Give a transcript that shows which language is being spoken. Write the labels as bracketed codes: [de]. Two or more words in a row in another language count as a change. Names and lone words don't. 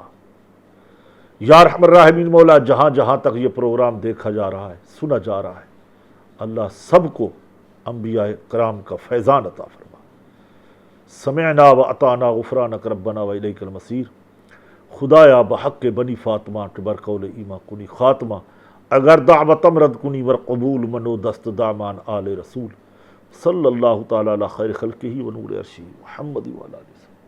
[ar] یا ارحم الراحمین [ur] مولا، جہاں جہاں تک یہ پروگرام دیکھا جا رہا ہے سنا جا رہا ہے اللہ سب کو انبیاء کرام کا فیضان عطا فرما۔ [ar] سمعنا و اطعنا غفرانک ربنا و الیک المصیر۔ [fa] خدایا بحق بنی فاطمہ بر قول ایما کنی خاتمہ، اگر دعوتم رد کنی ور قبول منو دست دامان آل رسول، [ar] صلی اللہ تعالی علی خیر خلقہ و نور عرشہ محمد و علی